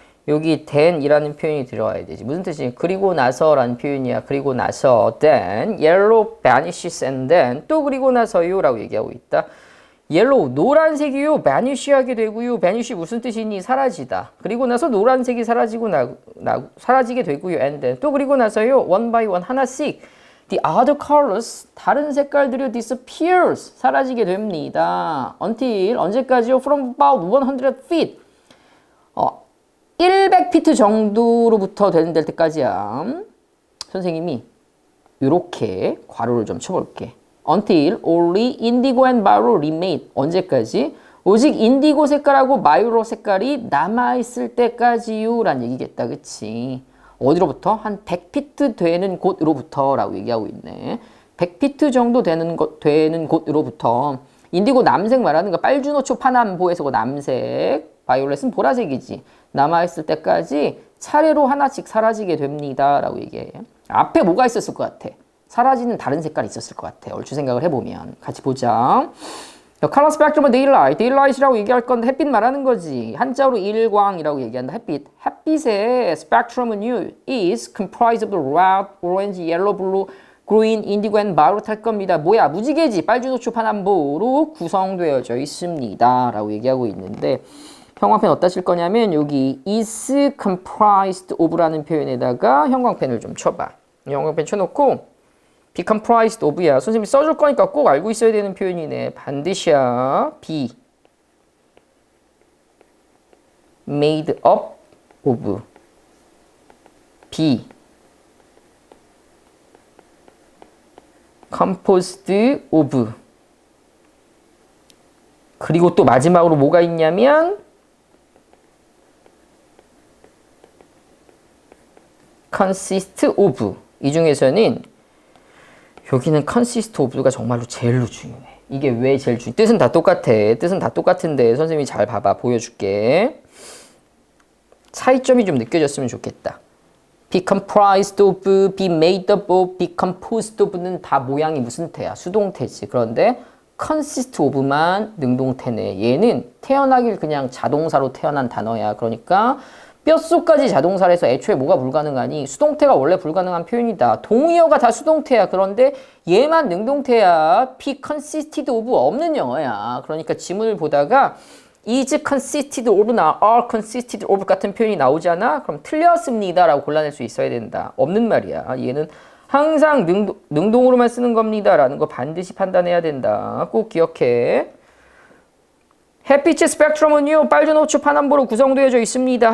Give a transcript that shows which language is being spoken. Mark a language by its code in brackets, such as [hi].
[ko] 여기 then이라는 표현이 들어와야 되지. 무슨 뜻이냐? 그리고 나서라는 표현이야. 그리고 나서 [en] then yellow vanishes and then [ko] 또 그리고 나서요 라고 얘기하고 있다. 옐로우 노란색이요 vanish하게 되고요. vanish 무슨 뜻이니? 사라지다. 그리고 나서 노란색이 사라지게 되고요. [en] and then [ko] 또 그리고 나서요 [en] one by one [ko] 하나씩 [en] the other colors [ko] 다른 색깔들이 [en] disappears [ko] 사라지게 됩니다. until 언제까지요? [en] from about 100 feet [ko] 100피트 정도로부터 될 때까지야. 선생님이 이렇게 괄호를 좀 쳐볼게. [en] Until only indigo and violet remain. [ko] 언제까지? 오직 인디고 색깔하고 마이로 색깔이 남아있을 때까지요 라는 얘기겠다. 그치? 어디로부터? 한 100피트 되는 곳으로부터 라고 얘기하고 있네. 100피트 정도 되는 곳으로부터. 인디고 남색 말하는 거 빨주노초 파남보에서 그 남색, 바이올렛은 보라색이지. 남아있을 때까지 차례로 하나씩 사라지게 됩니다 라고 얘기해. 앞에 뭐가 있었을 것 같아? 사라지는 다른 색깔이 있었을 것 같아. 얼추 생각을 해보면. 같이 보자. color spectrum은 daylight. daylight이라고 얘기할 건데 햇빛 말하는 거지. 한자어로 일광이라고 얘기한다. 햇빛. 햇빛의 [en] spectrum은요 is comprised of red, orange, yellow, blue, green, indigo and violet [ko] 할 겁니다. 뭐야? 무지개지. 빨주노초 파남보로 구성되어져 있습니다. 라고 얘기하고 있는데 형광펜 어디다 칠 거냐면 여기 is comprised of라는 표현에다가 형광펜을 좀 쳐봐. 형광펜 쳐놓고 be comprised of야. 선생님이 써줄 거니까 꼭 알고 있어야 되는 표현이네. 반드시야. be made up of be composed of 그리고 또 마지막으로 뭐가 있냐면 consist of 이 중에서는 여기는 consist of가 정말로 제일로 중요해. 이게 왜 제일 중요해? 뜻은 다 똑같아. 뜻은 다 똑같은데 선생님이 잘 봐봐. 보여줄게. 차이점이 좀 느껴졌으면 좋겠다. be comprised of, be made up of, be composed of는 다 모양이 무슨 태야? 수동태지. 그런데 consist of만 능동태네. 얘는 태어나길 그냥 자동사로 태어난 단어야. 그러니까 뼛속까지 자동사를 해서 애초에 뭐가 불가능하니? 수동태가 원래 불가능한 표현이다. 동의어가 다 수동태야. 그런데 얘만 능동태야. be consisted of 없는 영어야. 그러니까 지문을 보다가 is consisted of나 are consisted of 같은 표현이 나오잖아? 그럼 틀렸습니다 라고 골라낼 수 있어야 된다. 없는 말이야. 얘는 항상 능동으로만 쓰는 겁니다 라는 거 반드시 판단해야 된다. 꼭 기억해. 햇빛의 스펙트럼은요 빨주노초 파남보로 구성되어져 있습니다.